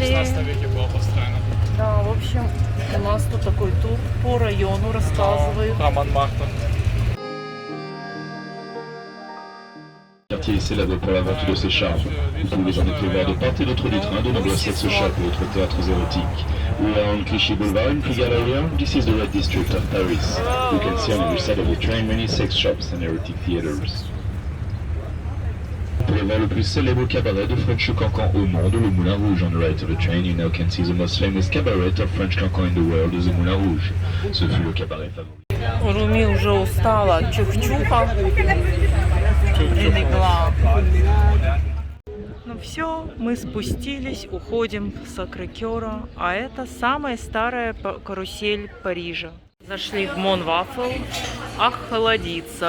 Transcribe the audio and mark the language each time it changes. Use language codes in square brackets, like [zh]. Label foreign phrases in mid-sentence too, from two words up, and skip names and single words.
[ru] В 16 веке было построено. Да, в общем, у нас тут такой тур по району рассказывают. Про Монмартр. [fr] Quartier est célèbre pour la vente de ses charmes. Vous pouvez en effet voir de part et d'autre du train de nombreux sex shops et autres théâtres érotiques. [en] We are on Clichy Boulevard in Pigalle area. This is the Red District of Paris. You can see on the side of the train many sex shops and erotic theaters. [fr] Pour voir le plus célèbre cabaret de French Cancan au monde, le Moulin Rouge. [en] On the right of the train, you now can see the most famous cabaret of French Cancan in the world, the Moulin Rouge. [fr] Ce fut le cabaret favori. [ru] Руми уже устала от чух-чуха и легла. Ну все, мы спустились, уходим с Сакрэ-Кёра, а это самая старая карусель Парижа. Зашли в Монвафл, охладиться.